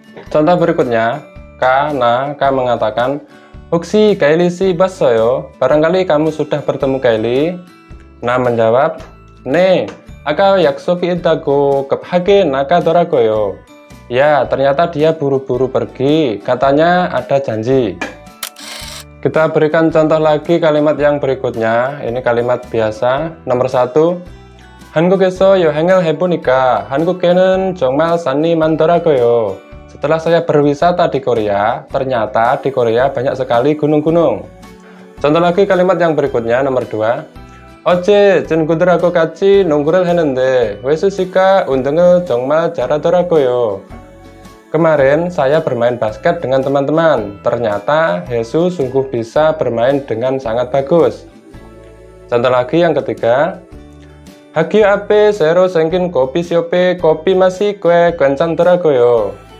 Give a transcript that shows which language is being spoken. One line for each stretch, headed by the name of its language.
Indonesian: Contoh berikutnya, K mengatakan,
Korean: 혹시 Kylie 씨 봤어요?
Indonesian: Barangkali kamu sudah bertemu Kylie? Na menjawab,
Korean: 네, 아까 약속이 있다고 급하게 나가더라고요.
Indonesian: Ya, ternyata dia buru-buru pergi, katanya ada janji. Kita berikan contoh lagi kalimat yang berikutnya. Ini kalimat biasa. Nomor 1.
Korean: 한국에서 여행을 해보니까 한국에는 정말 산이 많더라고요.
Indonesian: Setelah saya berwisata di Korea, ternyata di Korea banyak sekali gunung-gunung. Contoh lagi kalimat yang berikutnya. Nomor 2.
Korean: 어제 친구들하고 같이 농구를 했는데 웨수 씨가 운동을 정말 잘하더라고요.
Indonesian: Kemarin saya bermain basket dengan teman-teman. Ternyata Hesu sungguh bisa bermain dengan sangat bagus. Contoh lagi yang ketiga.
Korean: 학교 앞에 새로 생긴 커피숍에
Indonesian: kopi masih
Korean: 괜찮더라고요.